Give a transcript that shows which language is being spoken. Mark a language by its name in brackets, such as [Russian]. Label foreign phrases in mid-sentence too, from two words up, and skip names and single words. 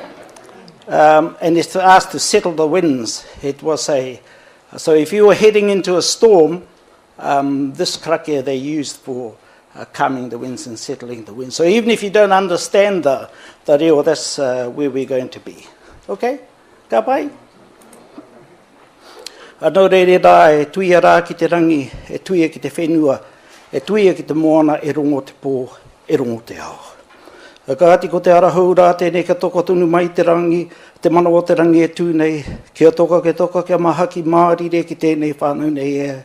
[English] And it's to ask to settle the winds. It was so if you were heading into a storm, this krakia they used for calming the winds and settling the winds. So even if you don't understand the reo, that's where we're going to be. [Māori] Okay? Ka pai? Anō rere rā, e tuia rā ki te rangi, e tuia ki te whenua, e tuia ki te moana, e rongo te pō, e rongo te ao. Ka ati ko te arahau rā tēnei ka toko tunu mai te rangi, te mana o te rangi e tūnei, kia toka kia mahaki mārire ki tēnei whānau nei e.